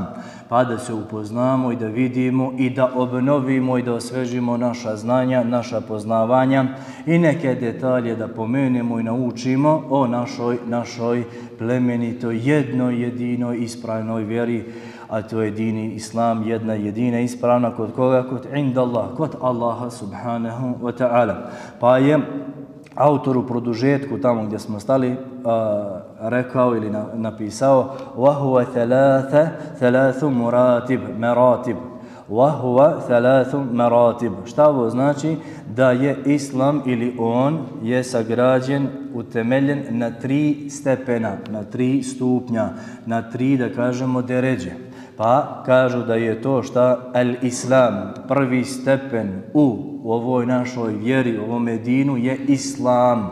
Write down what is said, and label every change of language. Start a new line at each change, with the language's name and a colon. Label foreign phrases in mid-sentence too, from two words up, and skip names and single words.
Bosnian: Pa da se upoznamo i da vidimo i da obnovimo i da osvežimo naša znanja, naša poznavanja i neke detalje da pomenemo i naučimo o našoj plemenitoj, jednoj jedinoj ispravnoj vjeri, a to je dini Islam, jedna jedina ispravna kod koga? Kod indallah, kod Allaha
Arabic: سبحانه وتعالى.
Bosnian: Pa je autor u produžetku, tamo gdje smo stali, rekao ili napisao
Arabic: وَهُوَ ثَلَاثُ مَرَاتِبْ وَهُوَ ثَلَاثُ مَرَاتِبْ.
Bosnian: Šta ovo znači? Da je Islam ili on je sagrađen, utemeljen na 3 stepena, na 3 stupnja, na 3, da kažemo, deređe. Pa kažu da je to šta? Al-Islam, prvi stepen u ovoj našoj vjeri, u ovome dinu je Islam.